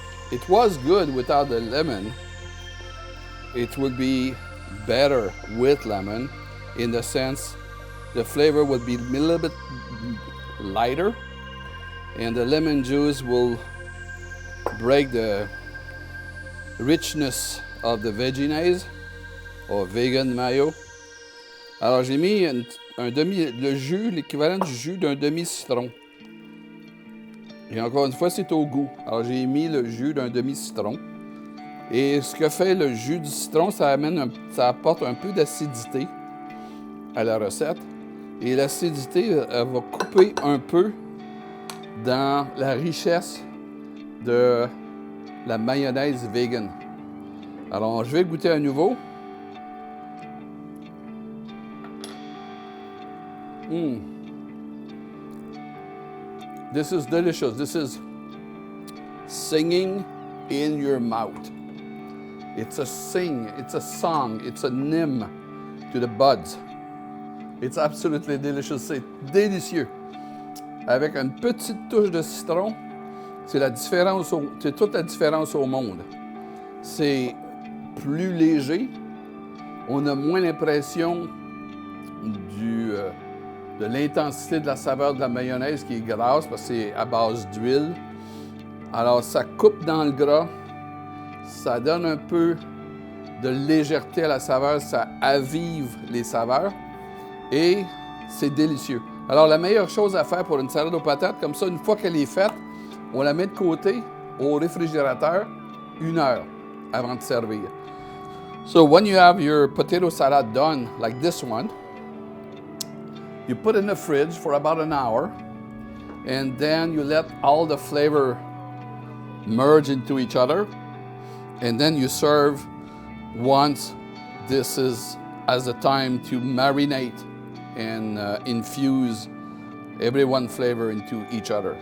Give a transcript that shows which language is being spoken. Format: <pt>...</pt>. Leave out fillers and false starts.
<en>It was good without the lemon. It would be better with lemon in the sense the flavor would be a little bit lighter and the lemon juice will break the richness of the veggies or vegan mayo.</en> <fr>Alors j'ai mis le jus, l'équivalent du jus d'un demi-citron. Et encore une fois, c'est au goût. Alors j'ai mis le jus d'un demi-citron. Et ce que fait le jus du citron, ça apporte un peu d'acidité à la recette. Et l'acidité, elle va couper un peu dans la richesse de la mayonnaise vegan. Alors, je vais goûter à nouveau.</fr> <en>This is delicious. This is singing in your mouth. It's a it's a song, it's a hymn to the buds. It's absolutely delicious.</en> <fr>C'est délicieux. Avec une petite touche de citron, c'est toute la différence au monde. C'est plus léger. On a moins l'impression de l'intensité de la saveur de la mayonnaise qui est grasse parce que c'est à base d'huile. Alors, ça coupe dans le gras. Ça donne un peu de légèreté à la saveur. Ça avive les saveurs. Et c'est délicieux. Alors, la meilleure chose à faire pour une salade aux patates, comme ça, une fois qu'elle est faite, on la met de côté au réfrigérateur 1 heure avant de servir.</fr> <en>So, when you have your potato salad done, like this one, you put it in the fridge for about an hour, and then you let all the flavor merge into each other, and then you serve once this has the time to marinate and infuse every flavor into each other.</en>